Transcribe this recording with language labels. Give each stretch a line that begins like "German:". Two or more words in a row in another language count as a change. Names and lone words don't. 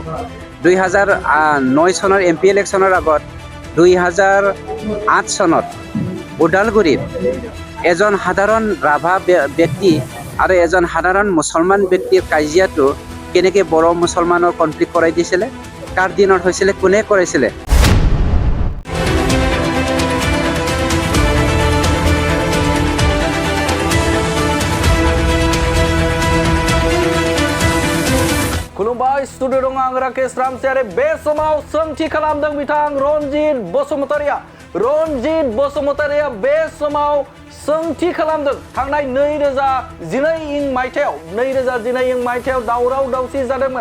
Assamese: 2009 চনৰ
English: MP election
Assamese: আগত 2008 চনত ওদালগুৰিত এজন সাধাৰণ ৰাভা ব্যক্তি আৰু এজন সাধাৰণ মুছলমান ব্যক্তিৰ কাজিয়াটো কেনেকৈ বড়ো মুছলমানৰ কনফ্লিক্ট কৰাই দিছিলে? কাৰ দিনত হৈছিলে? কোনে কৰাইছিলে?
Bodo: खुलुमबाय स्टुडिअ दं आं राकेश रामसियारि बे समाव सोंथि खालामदों बिथां रनजित बसुमतारिया बे समाव सोंथि खालामदों थांनाय 2012 मायथाइयाव दावराव दावसि जादोंमोन।